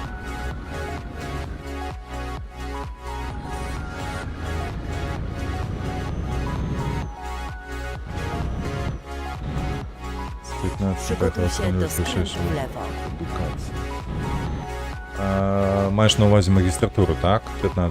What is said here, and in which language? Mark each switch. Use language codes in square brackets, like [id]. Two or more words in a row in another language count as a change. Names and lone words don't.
[pl] Z 15 Przygotuj się do skrętu skrętu w lewo. [uk] Edukація. Маєш на увазі магістратуру, так? 15.